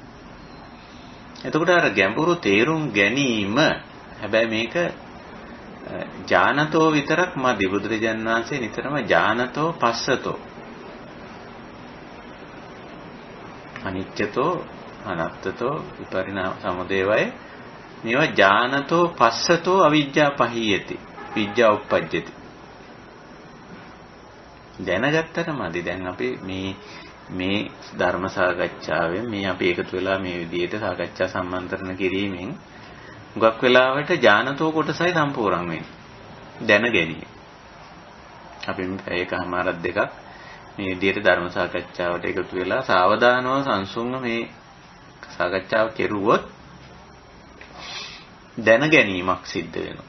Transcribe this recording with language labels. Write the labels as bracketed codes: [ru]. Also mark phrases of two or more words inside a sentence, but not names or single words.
[si] එතකොට අර ගැඹුරු තේරුම් ගැනීම හැබැයි මේක ඥානතෝ විතරක් මදි. බුදුරජාණන් වහන්සේ නිතරම [pi] ඥානතෝ පස්සතෝ අනිත්‍යතෝ අනත්තතෝ විපරිණාම සමුදේවය මේවා ඥානතෝ පස්සතෝ අවිජ්ජා පහියති විජ්ජා උප්පජ්ජති. [si] දැනගත්තට මදි. දැන් අපි මේ ධර්ම සාකච්ඡාවෙන් මේ අපි එකතු වෙලා මේ විදිහට සාකච්ඡා සම්මන්ත්‍රණ කිරීමෙන් හුඟක් වෙලාවට ඥානතෝ කොටසයි සම්පූර්ණ වෙන්නේ. දැන ගැනීම. අපි මේකමාරක් දෙකක් මේ විදිහට ධර්ම සාකච්ඡාවට එකතු වෙලා සාවධානව සංසුන්ව මේ සාකච්ඡාව කෙරුවොත් දැන ගැනීමක් සිද්ධ වෙනවා.